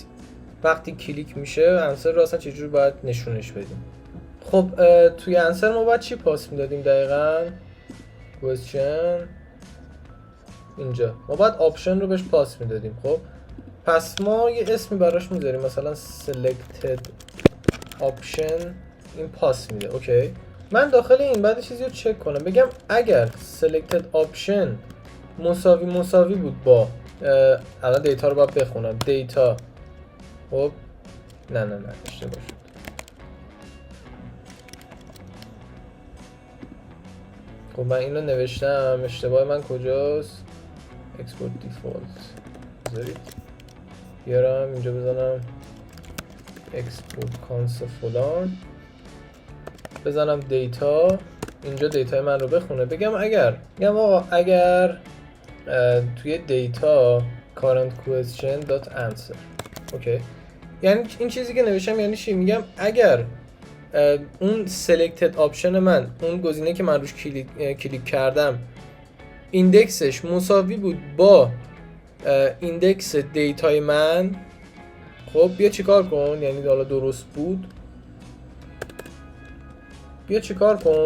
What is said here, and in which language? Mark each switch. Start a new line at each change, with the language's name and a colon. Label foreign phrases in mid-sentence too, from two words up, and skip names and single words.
Persian: وقتی کلیک میشه انسر رو اصلا چجوری باید نشونش بدیم؟ خب توی انسر ما باید چی پاس میدادیم دقیقاً؟ question. اینجا ما باید آپشن رو بهش پاس میدادیم. خب پس ما یه اسمی براش میذاریم مثلا
English: selected option.
Persian: این پاس میده. اوکی. من داخل این بعد چیزی رو چک کنم بگم اگر
English: selected option
Persian: مساوی بود با الان دیتا رو باید بخونم. دیتا. خب نه اشتباه شد. خب من اینو نوشتم. اشتباه من کجاست؟
English: export default.
Persian: بذارید بیارم اینجا بزنم
English: export console
Persian: فلان. بزنم دیتا. اینجا دیتای من رو بخونه. بگم اگر توی دیتا
English: current question dot answer.
Persian: اوکی. یعنی این چیزی که نوشتم یعنی چی؟ میگم اگر اون
English: selected option
Persian: من، اون گزینه که من روش کلیک کردم، ایندکسش مساوی بود با ایندکس دیتای من، خب بیا چیکار کن. یعنی حالا درست بود. بیا چیکار کن؟